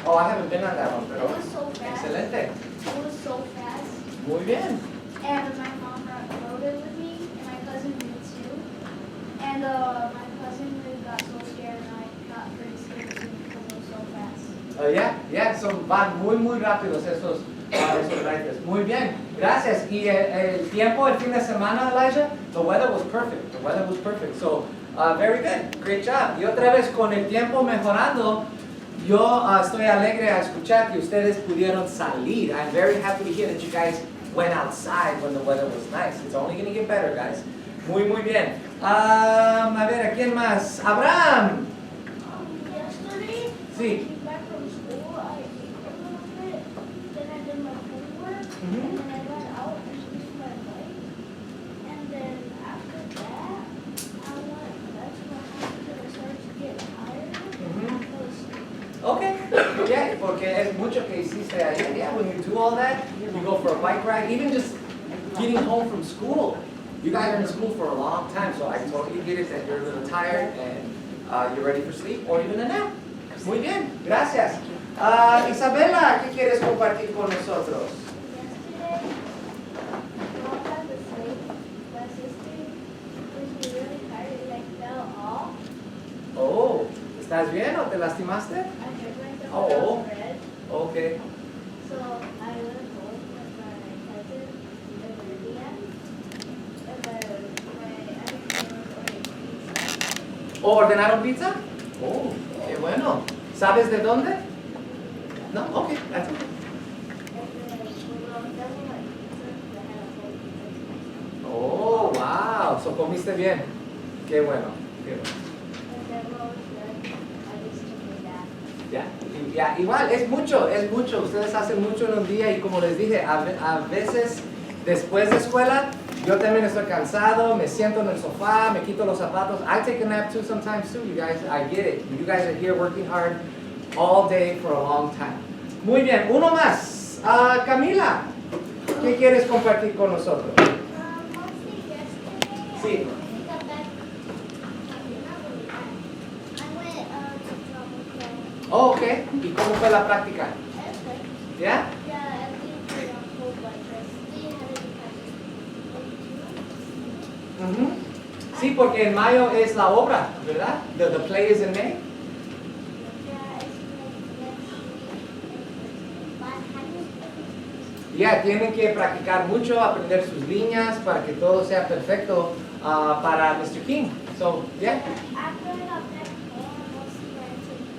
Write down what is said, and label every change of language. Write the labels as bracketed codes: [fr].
[en] Oh, I haven't been on that one, It [es] pero [en] was so fast. [es] excelente. [en] It was so fast. [es] Muy bien. [en] And my mom rode it with me, and my cousin did too. And my cousin really got so scared, and I got pretty scared too because it was so fast. [es] Yeah, son, van muy rápidos esos riders. Muy bien, gracias. Y el tiempo, el fin de semana, Elijah, [en] the weather was perfect. The weather was perfect. So, very good. Great job. [es] Y otra vez, con el tiempo mejorando, yo estoy alegre a escuchar que ustedes pudieron salir. [en] I'm very happy to hear that you guys went outside when the weather was nice. It's only going to get better, guys. [es] Muy bien. A ver, ¿a quién más? Abraham. [en] Yesterday, [es] Sí. [en] I came back from school, I ate a little bit, then I did my homework, Mhm. and then I went out and used my bike. And then after that, I went back to my house because I started to get tired. Mhm. I was sleeping. Okay, yeah, [es] porque es mucho que hiciste ayer. [en] Yeah, when you do all that, you go for a bike ride, even just getting home from school. You guys are in school for a long time, so I totally get it that you're a little tired and you're ready for sleep or even a nap. [es] Muy bien, gracias. Isabela, ¿qué quieres compartir con nosotros? [en] Yesterday, mom had the sleep. My sister was really tired and I fell off. [es] Oh, ¿estás bien o te lastimaste? [en] I hurt myself Oh. when I was red. Okay. So I went home with my cousin, Olivia, and then my aunt was ordering pizza. [es] ¿O ordenaron pizza? Oh, qué bueno. ¿Sabes de dónde? [en] No, okay, that's okay. And then when I was done with my pizza, I had a whole pizza. Oh, wow. [es] So comiste bien. Qué bueno. Qué bueno. [en] And then when I was done, I just took a bath. [es] Ya, igual, es mucho. Ustedes hacen mucho en un día y como les dije, a veces después de escuela, yo también estoy cansado, me siento en el sofá, me quito los zapatos. [en] I take a nap too sometimes too, you guys. I get it. You guys are here working hard all day for a long time. [es] Muy bien, uno más. Camila, ¿qué quieres compartir con nosotros? [en] Mostly yesterday, [es] Sí. [en] I got back, not really bad. I went to drama club. [es] Oh, ok. ¿Y cómo fue la práctica? [en] That's good. [es] ¿Ya? [en] Yeah, I didn't play on full, but yesterday I had to practice. Ujú. [es] Sí, porque en mayo es la obra, ¿verdad? [en] The play is in May. Yeah, it's like next week. But I had [es] Ya, tienen que practicar mucho, aprender sus líneas para que todo sea perfecto para Mr. [en] King. So, yeah. after I got back home, I was trying to.